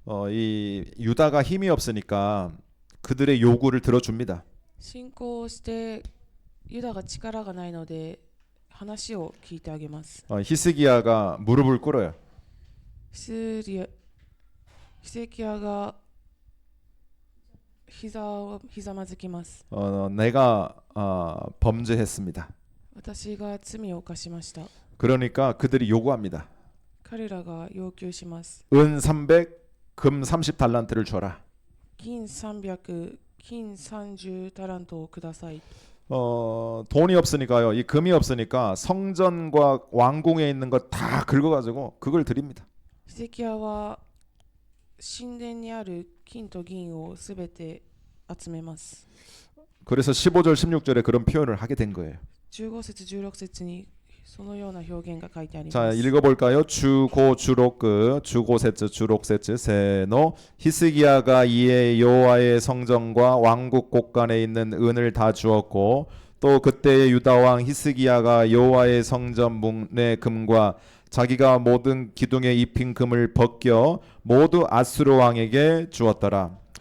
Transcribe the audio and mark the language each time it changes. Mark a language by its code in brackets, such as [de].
[ko] 이 유다가 힘이 없으니까 그들의 요구를 들어줍니다. [ja] 侵攻してユダが力がないので話を聞いてあげます。 [ko] 히스기야가 무릎을 꿇어요. [ja] ヒゼキヤがひざまずきます。 [ko] 내가 범죄했습니다. [ja] 私が罪を犯しました。 [ko] 그러니까 그들이 요구합니다. [ja] 彼らが要求します。 [ko] 은 300, 금 30달란트를 줘라. [ja] 金300、金30タラントをください。 [ko] 돈이 없으니까요. 이 금이 없으니까 성전과 왕궁에 있는 거 다 긁어가지고 그걸 드립니다. [ja] ヒゼキヤは神殿にある金と銀をすべて集めます。 [ko] 그래서 15절 16절에 그런 표현을 하게 된 거예요. [ja] 15節16節にそのような表現が書いてあり [ko] 자 [ja] ます。 [ko] 읽어볼까요? [ja] 주고 주록그 주고세츠 주록세츠 세노 [ko] 히스기야가 이에 여호와의 성전과 왕국 곳간에 있는 은을 다 주었고 또 그때의 유다 왕 히스기야가 여호와의 성전 문의 금과 자기가 모든 기둥에 입힌 금을 벗겨 모두 아수르 왕에게 주었더라.